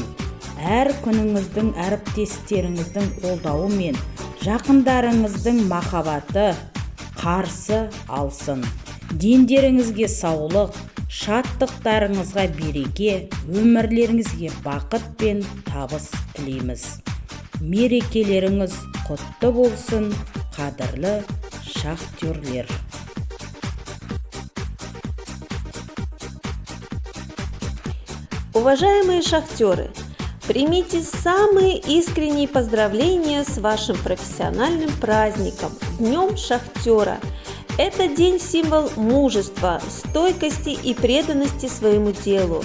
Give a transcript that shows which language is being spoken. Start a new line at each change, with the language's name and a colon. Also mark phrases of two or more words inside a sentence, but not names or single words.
Kazakh: Әр күніңіздің әріптестеріңіздің қолдауы мен жақындарыңыздың махаббаты қарсы алсын. Дендеріңізге саулық, шаттықтарыңызға береке, өмірлеріңізге бақыт пен табыс тілейміз. Мерекелеріңіз құтты болсын, қадірлі шахтерлер.
Russian: Уважаемые шахтеры, примите самые искренние поздравления с вашим профессиональным праздником, Днем Шахтера. Это день-символ мужества, стойкости и преданности своему делу.